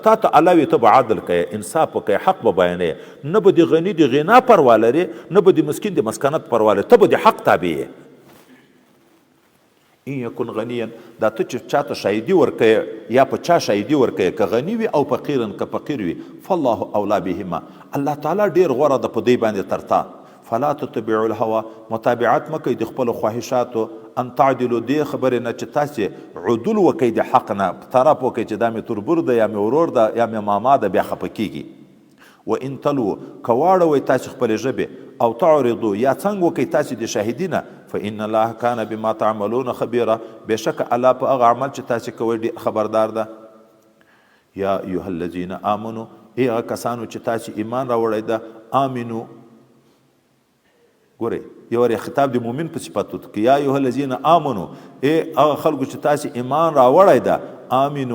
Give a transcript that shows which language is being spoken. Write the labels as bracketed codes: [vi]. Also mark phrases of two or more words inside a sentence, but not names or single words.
[ps] تا ته الله وی ته به عدل کوې، انصاف وکړې، حق به بیانې، نه به د غني د غنا پروا لرې، نه به د مسکین د مسکنت پروا لرې، ته به د حق تابع یې. [ar] این یکن غنیا، [ps] دا ته چې چاته شاهدي ورکوې یا په چا شاهدي ورکوې، که غني وي او فقیرن که فقیر وي، [ar] فالله اولا بهما، [ps] الله تعالی ډېر غوره ده په دی باندې تر تا. [ar] فلا تتبعوا الهوا، [ps] متابعت مه کوئ د خپلو خواهشاتو، [ar] ان تعدلو [ps] دې خبرې نه چې تاسې عدول وکئ د حق نه، طرف وکئ چې دا مې تربور ده یا مې ورور ده یا مې ماما ده، بیا خفه کیږي. [ar] وان تلو، [ps] که واړوئ تاسې خپلې ژبې، [ar] او تعرضو [ps] یا څنګ وکئ تاسې د شاهدینه، [ar] فان الله کان بما تعملون خبیره، [ps] بېشکه الله په هغه عمل چې تاسې کوئ خبردار ده. [ar] یا ایها الذین آمنو، [ps] ای هغه کسانو چې تاسې ایمان راوړی ده، آمنو، ګورئ یو وری خطاب د مؤمن په صفت وکړي، [ar] یا ایها الذین آمنو، [ps] ای هغه خلکو چې تاسې ایمان راوړی ده، آمنو.